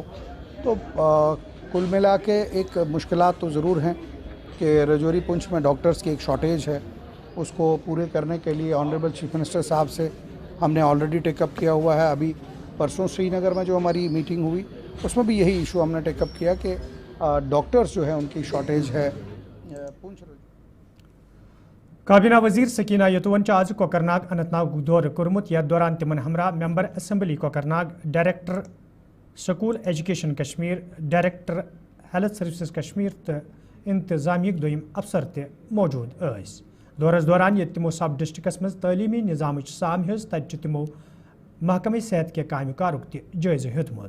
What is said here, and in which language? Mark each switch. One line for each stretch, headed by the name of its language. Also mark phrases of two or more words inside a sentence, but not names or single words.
Hindi: तो कुल मिला के एक मुश्किलात तो ज़रूर हैं कि रजौरी पुंछ में डॉक्टर्स की एक शॉर्टेज है, उसको पूरे करने के लिए
English: honourable chief minister
Hindi: साहब से हमने
English: already take up
Hindi: किया हुआ है। अभी परसों श्रीनगर में जो हमारी मीटिंग हुई उसमें भी यही इशू हमने टेकअप किया कि डॉक्टर्स जो है उनकी शॉर्टेज है पुंछ।
Kashmiri: काबीना वजीर सकीना यतुवन आज कोकरनाग अनंतनाग दौर कोर्मुत यथ दौरान तिमन हमरा
English: member assembly
Kashmiri: कोकरनाग,
English: director school education Kashmir, director health services Kashmir
Kashmiri: तो इंतजामिक दोयम अफसर ते मौजूद ऐस। दौरस दौरान ये तिमो
English: sub districts
Kashmiri: मज तलीमी निज़ाम साम हेज तत तिमो महकमे सेहत के काम कारुक ते जायज़ हेतमुत।